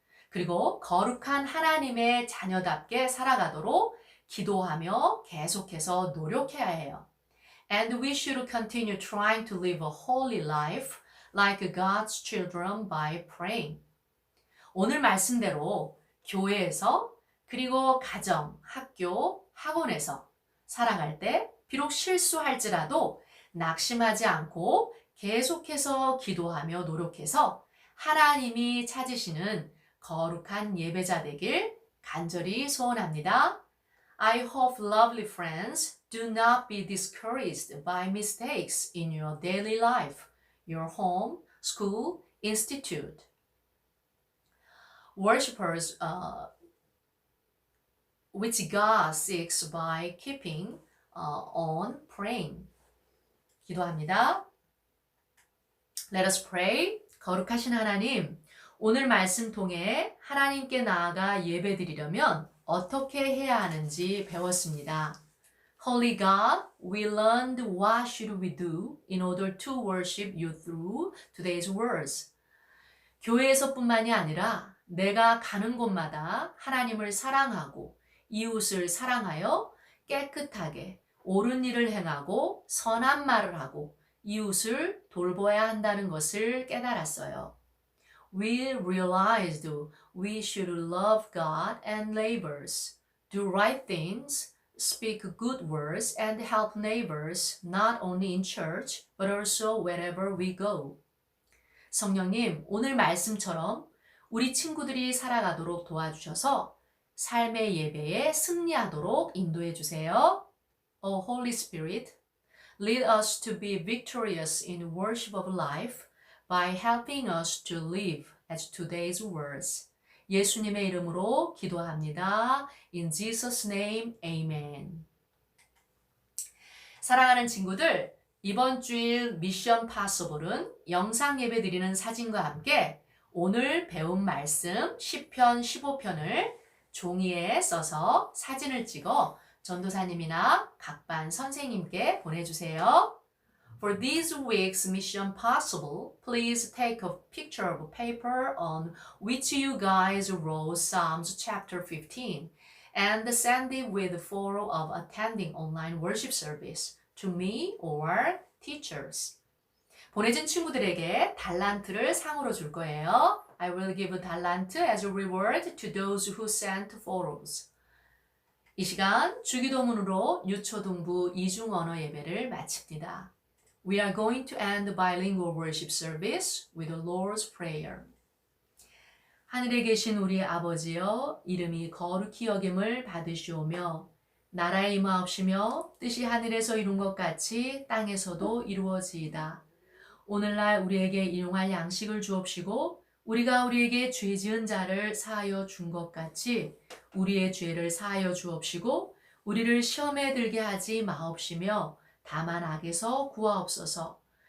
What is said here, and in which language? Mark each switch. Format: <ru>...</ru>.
<ko>그리고 거룩한 하나님의 자녀답게 살아가도록 기도하며 계속해서 노력해야 해요.</ko> <en>And we should continue trying to live a holy life like God's children by praying.</en> <ko>오늘 말씀대로 교회에서 그리고 가정, 학교, 학원에서 살아갈 때 비록 실수할지라도 낙심하지 않고 계속해서 기도하며 노력해서 하나님이 찾으시는 거룩한 예배자 되길 간절히 소원합니다.</ko> <en>I hope, lovely friends, do not be discouraged by mistakes in your daily life, your home, school, institute. Worshippers, which God seeks by keeping on praying.</en> <ko>기도합니다.</ko> <en>Let us pray.</en> <ko>거룩하신 하나님, 오늘 말씀 통해 하나님께 나아가 예배드리려면 어떻게 해야 하는지 배웠습니다.</ko> <en>Holy God, we learned what should we do in order to worship you through today's words.</en> <ko>교회에서뿐만이 아니라 내가 가는 곳마다 하나님을 사랑하고 이웃을 사랑하여 깨끗하게 옳은 일을 행하고 선한 말을 하고 이웃을 돌봐야 한다는 것을 깨달았어요.</ko> <en>We realized we should love God and neighbors, do right things, speak good words, and help neighbors not only in church but also wherever we go.</en> <ko>성령님, 오늘 말씀처럼 우리 친구들이 살아가도록 도와주셔서 삶의 예배에 승리하도록 인도해 주세요.</ko> <en>O Holy Spirit, lead us to be victorious in worship of life by helping us to live as today's words.</en> <ko>예수님의 이름으로 기도합니다.</ko> <en>In Jesus' name, amen.</en> <ko>사랑하는 친구들, 이번 주일 미션 파서블은 영상 예배 드리는 사진과 함께 오늘 배운 말씀 10편, 15편을 종이에 써서 사진을 찍어 전도사님이나 각 반 선생님께 보내주세요.</ko> <en>For this week's Mission Possible, please take a picture of paper on which you guys wrote Psalms chapter 15 and send it with a photo of attending online worship service to me or teachers.</en> <ko>보내준 친구들에게 달란트를 상으로 줄 거예요.</ko> <en>I will give a talent as a reward to those who sent photos.</en> <ko>이 시간 주기도문으로 유초등부 이중언어 예배를 마칩니다.</ko> <en>We are going to end the bilingual worship service with the Lord's Prayer.</en> <ko>하늘에 계신 우리 아버지여, 이름이 거룩히 여김을 받으시오며 나라의 임하옵시며 뜻이 하늘에서 이룬 것 같이 땅에서도 이루어지이다. 오늘날 우리에게 일용할 양식을 주옵시고 우리가 우리에게 죄 지은 자를 사하여 준 것 같이 우리의 죄를 사하여 주옵시고 우리를 시험에 들게 하지 마옵시며 다만 악에서 구하옵소서.</ko>